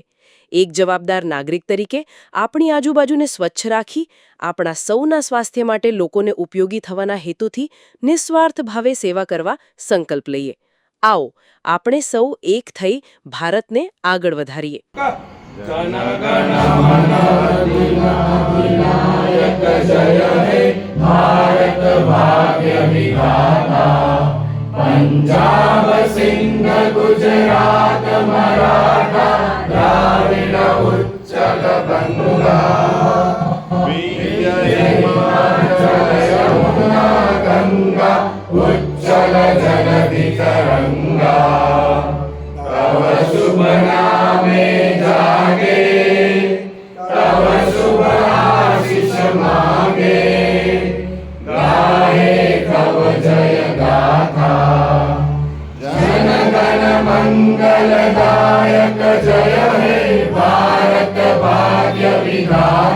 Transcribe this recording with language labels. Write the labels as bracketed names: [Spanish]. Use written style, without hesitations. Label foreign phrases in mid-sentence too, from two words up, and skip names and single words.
[Gujarati] એક જવાબદાર નાગરિક તરીકે આપણી આજુબાજુને સ્વચ્છ રાખી આપણા સૌના સ્વાસ્થ્ય માટે લોકોને ઉપયોગી થવાના હેતુથી નિસ્વાર્થ ભાવે સેવા કરવા સંકલ્પ લઈએ। आओ આપણે સૌ એક થઈ ભારતને આગળ વધારીએ। [Bangla] পাঞ্জাব সিন্ধু গুজরাট মারাঠা দ্রাবিড় উৎকল বঙ্গ হিমাচল যমুনা গঙ্গা উচ্ছল জলধি তরঙ্গ তব শুভ নামে জাগে তব শুভ আশিস মাগে গাহে তব জয় গাথা জন গণ মঙ্গলদায়ক জয় হে ভারত ভাগ্য বিধাতা।